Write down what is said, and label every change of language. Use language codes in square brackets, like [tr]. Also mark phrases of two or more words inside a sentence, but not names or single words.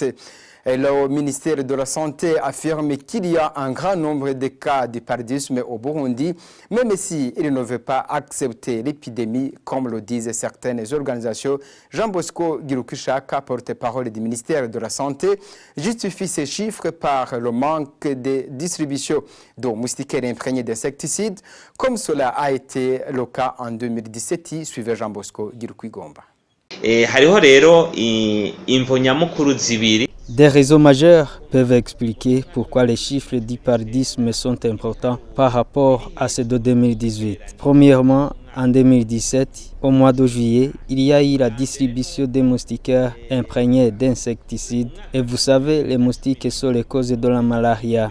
[fr] Le ministère de la Santé affirme qu'il y a un grand nombre de cas de paludisme au Burundi, même s'il ne veut pas accepter l'épidémie, comme le disent certaines organisations. Jean Bosco Girukushaka, porte-parole du ministère de la Santé, justifie ces chiffres par le manque de distribution de moustiquaires imprégnés d'insecticides, comme cela a été le cas en 2017, suivait Jean Bosco Girukigomba. [rn] Hariho rero imvo nyamukuru zibiri. [fr] Des raisons majeures peuvent expliquer pourquoi les chiffres du paludisme sont importants par rapport à ceux de 2018. Premièrement, en 2017, au mois de juillet, il y a eu la distribution des moustiquaires imprégnés d'insecticides. Et vous savez, les moustiques sont les causes de la malaria.